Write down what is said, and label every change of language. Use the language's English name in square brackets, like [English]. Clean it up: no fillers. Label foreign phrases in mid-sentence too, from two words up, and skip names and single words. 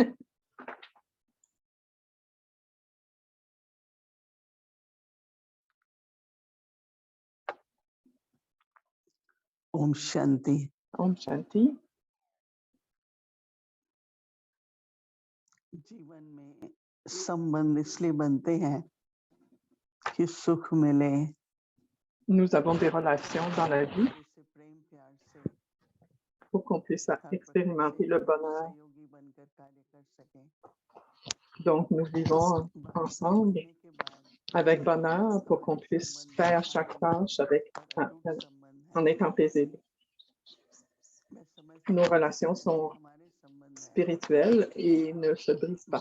[Hindi] Om Shanti. Om Shanti. जीवन में संबंध इसलिए बनते हैं कि सुख मिले, [French] Nous avons des relations dans la vie [Hindi] जैसे प्रेम प्यार से [French] pour qu'on puisse expérimenter le bonheur. [Hindi] सहयोगी बनकर कार्य कर सकें। [French] Donc, nous vivons ensemble avec bonheur pour qu'on puisse faire chaque tâche en étant paisible. Nos relations sont spirituelles et ne se brisent pas.